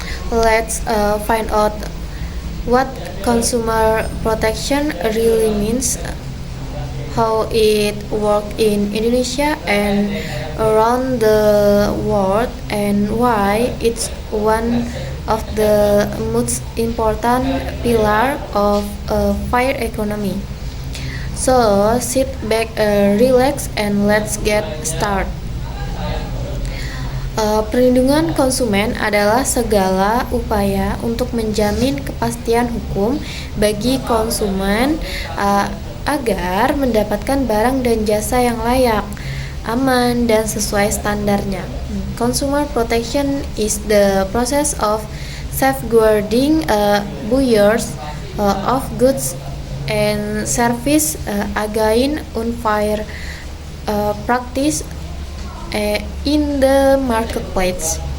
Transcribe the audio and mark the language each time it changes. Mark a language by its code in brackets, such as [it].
[en] Let's find out what consumer protection really means, how it works in Indonesia and around the world, and why it's one of the most important pillar of a fair economy. So sit back, relax, and let's get started. [id] Perlindungan konsumen adalah segala upaya untuk menjamin kepastian hukum bagi konsumen agar mendapatkan barang dan jasa yang layak, aman, dan sesuai standarnya. [en] Consumer protection is the process of safeguarding buyers of goods and service against unfair practice in the marketplace.